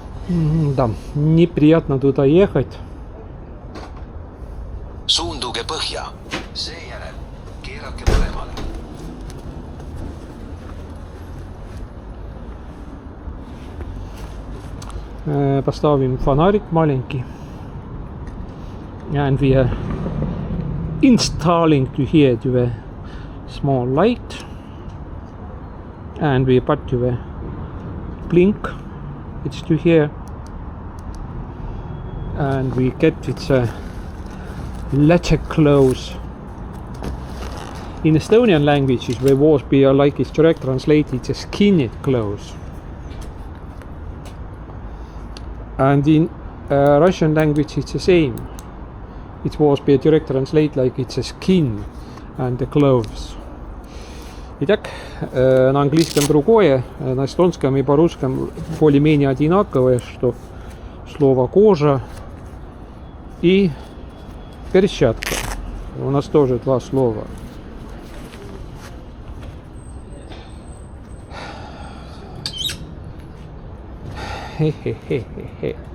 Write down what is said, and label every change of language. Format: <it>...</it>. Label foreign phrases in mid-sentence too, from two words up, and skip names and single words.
<ru>Да, неприятно туда ехать.</ru> <et>Suunduge põhja. Seejärel keerake paremale.</et> <ru>Поставим фонарик маленький.</ru> <en>And we are installing to here to a small light. And we put to a blink. It's to here. And we get its letter close. In Estonian languages, we was be like it's direct translated, it's a skinned clothes. And in Russian language, it's the same. It was be direct translate like it's a skin and the clothes.</en> <ru>Итак, на английском другое, на эстонском и по-русском более-менее одинаковое, что слово кожа и перчатка. У нас тоже два слова. Хе-хе-хе-хе-хе.</ru>